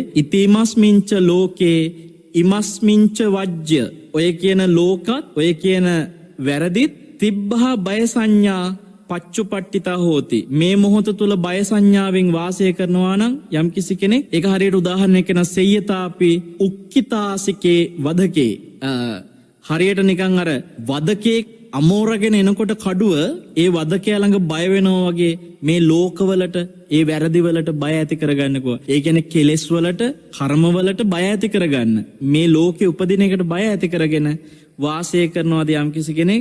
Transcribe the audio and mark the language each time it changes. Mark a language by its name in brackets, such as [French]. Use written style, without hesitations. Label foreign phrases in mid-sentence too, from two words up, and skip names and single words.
[Pali] ඉතිමස්මින්ච ලෝකේ ඉමස්මින්ච වජ්‍ය, [Sinhala] ඔය කියන ලෝකත් ඔය කියන වැරදිත් තිබ්බහා [Pali] බය සංඥා පච්චුපට්ඨිතා හෝති. [Sinhala] මේ මොහොත තුල බය සංඥාවෙන් වාසය කරනවා නම් යම් කිසි කෙනෙක්, ඒක හරියට උදාහරණයක් කියන [Pali] සෙය්‍යතාපි උක්කිතාසිකේ වදකේ, [Sinhala] හරියට නිකන් අර වදකේ අමෝරගෙන එනකොට කඩුව ඒ වදකයා ළඟ බය වෙනවා වගේ මේ ලෝකවලට, ඒ වැරදිවලට බය ඇති කරගන්නකෝ. ඒ කියන්නේ කෙලෙස් වලට, කර්ම වලට බය ඇති කරගන්න. මේ ලෝකේ උපදින එකට බය ඇති කරගෙන වාසය කරනවාද යම් කිසි කෙනෙක්.